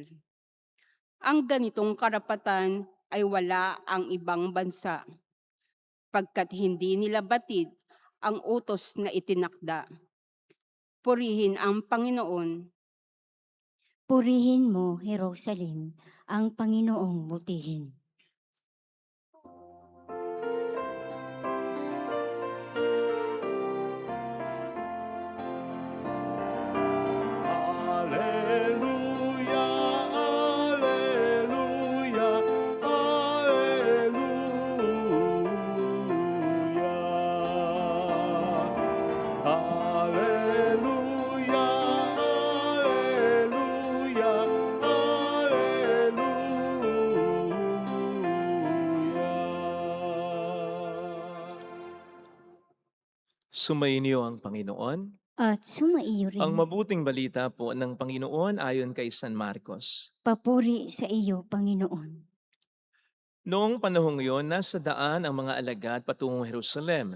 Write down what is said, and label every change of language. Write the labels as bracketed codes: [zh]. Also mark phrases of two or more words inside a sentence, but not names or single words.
[tl] Ang ganitong karapatan ay wala ang ibang bansa, pagkat hindi nila batid ang utos na itinakda. Purihin ang Panginoon. Purihin mo, Jerusalem, ang Panginoong butihin. Alleluia, alleluia, alleluia. Alleluia, alleluia, alleluia. Sumainyo ang Panginoon. At sumaiyo rin. Ang mabuting balita po ng Panginoon ayon kay San Marcos. Papuri sa iyo, Panginoon. Noong panahong iyon, nasa daan ang mga alagad patungong Jerusalem.